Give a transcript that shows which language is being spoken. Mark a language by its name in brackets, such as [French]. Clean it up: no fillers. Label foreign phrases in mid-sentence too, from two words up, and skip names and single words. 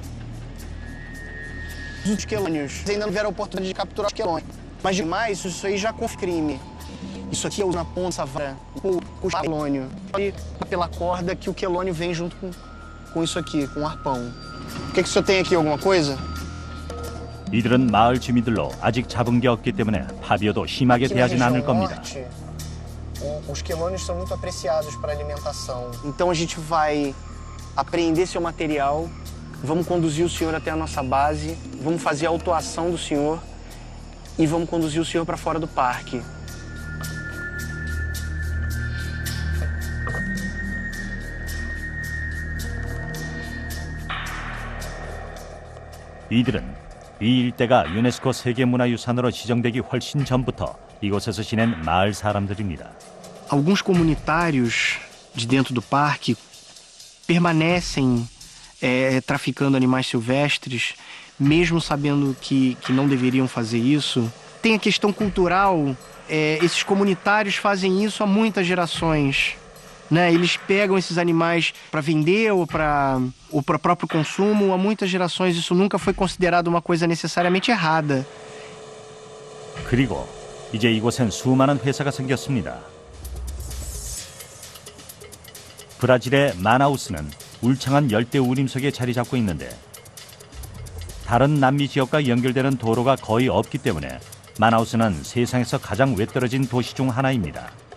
[Portuguese] Tem a rede ali, os quelônios. Ainda não tiveram a oportunidade de capturar os quelônios. Mas demais, isso aí já confere crime. Isso aqui é na ponta, vara, o quelônio. E pela corda que o quelônio vem junto com isso aqui, com o arpão. O que o senhor tem aqui, alguma coisa? [Korean] 이들은 마을 주민들로 아직 잡은 게 없기 때문에 파비오도 심하게 대하진 않을 겁니다. [Portuguese] Os quelônios são muito apreciados para alimentação. Então a gente vai apreender seu material, vamos conduzir o senhor até a nossa base, vamos fazer a autuação do senhor e vamos conduzir o senhor para fora do parque. [Korean] 이들은 이 일대가 유네스코 세계문화유산으로 지정되기 훨씬 전부터 이곳에서 지낸 마을 사람들입니다. [Portuguese] Alguns comunitários de dentro do parque permanecem traficando animais silvestres, mesmo sabendo que não deveriam fazer isso. Tem a questão cultural, esses comunitários fazem isso há muitas gerações. Né? Eles pegam esses animais para vender ou para próprio consumo. Há muitas gerações isso nunca foi considerado uma coisa necessariamente errada. [Korean] 그리고 이제 이곳엔 수많은 회사가 생겼습니다. 브라질의 마나우스는 울창한 열대 우림 속에 자리 잡고 있는데 다른 남미 지역과 연결되는 도로가 거의 없기 때문에 마나우스는 세상에서 가장 외떨어진 도시 중 하나입니다.